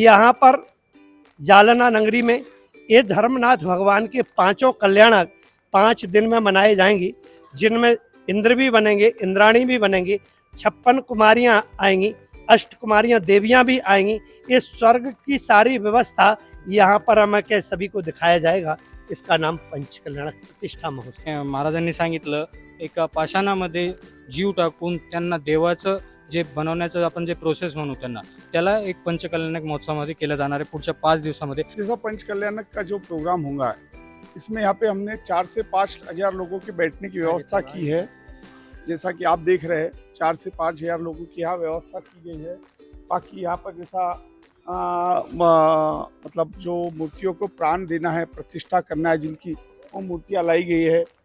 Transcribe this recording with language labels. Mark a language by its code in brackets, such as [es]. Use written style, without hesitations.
[hi] यहाँ पर जालना नगरी में ये धर्मनाथ भगवान के 5 कल्याणक 5 दिन में मनाए जाएंगे, जिनमें इंद्र भी बनेंगे, इंद्राणी भी बनेंगे, 56 कुमारियाँ आएंगी, 8 कुमारियाँ देवियाँ भी आएंगी। ये स्वर्ग की सारी व्यवस्था यहाँ पर हमें के सभी को दिखाया जाएगा। इसका नाम पंचकल्याणक प्रतिष्ठा महोत्सव। [mr] महाराजांनी सांगितलं एका पाषाणामध्ये जीव टाकून त्यांना देवाचं जे बनवण्याचं आपण जे प्रोसेस म्हणू त्यांना त्याला एक पंचकल्याणक महोत्सवामध्ये केलं जाणार आहे पुढच्या 5 दिवसामध्ये. [hi] जैसा पंचकल्याणक का जो प्रोग्राम होगा इसमें यहाँ पे हमने 4 से 5 हजार लोगों के बैठने की व्यवस्था की है। जैसा कि आप देख रहे हैं 4 से 5 हजार लोगों की यहाँ व्यवस्था की गई है। बाकी यहाँ पर जैसा मतलब जो मूर्तियों को प्राण देना है, प्रतिष्ठा करना है जिनकी, वो मूर्तियाँ लाई गई है।